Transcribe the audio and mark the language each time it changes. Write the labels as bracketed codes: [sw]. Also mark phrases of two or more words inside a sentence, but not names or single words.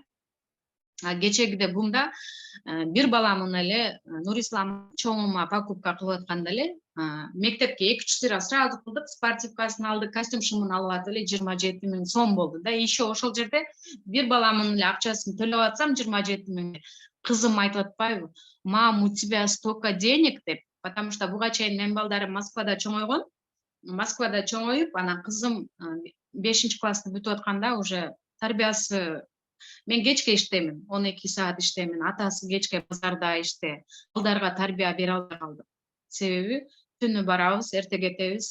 [ky] Кечегиде ГУМда бир баламын эле Нурислам чоңума покупка кылып атканда эле мектепке 2-3 лира сразу кылдык, спортивкасын алдык, костюм шымын алып атып эле 27 миң сом болду да. Еще ошол жерде бир баламын эле акчасын төлөп атсам 27 миң. Кызым айтып атпайбы? [ru] Мам, у тебя столько денег [ky] деп, [ru] потому что [ky] буга чейин менин балдарым Москвада чоңойгон. Анан кызым 5-классты бүтүп атканда уже тарбиясы Мен кечке иштеймин, 12 саат иштеймин. Атасы кечке базарда иште. Балдарга тарбия бере албай калдык. Себеби түнү барабыз, эрте кетебиз.